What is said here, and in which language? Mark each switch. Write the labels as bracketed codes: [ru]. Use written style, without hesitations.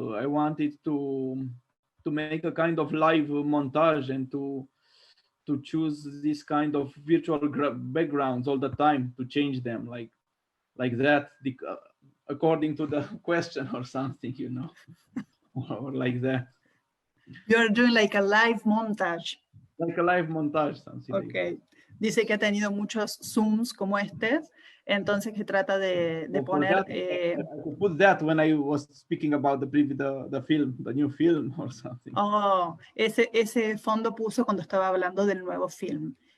[en] I wanted to make a kind of live montage and to choose this kind of virtual backgrounds all the time, to change them like that, according to the question or something, you know, or like that. You're doing like a live montage. Like a live montage, something. Okay. Like that. [es] Dice que ha tenido muchos Zooms como este, entonces que trata de poner... [en] I could put that when I was speaking about the film, the new film or something. [es] Oh, ese fondo puso cuando estaba hablando del nuevo film,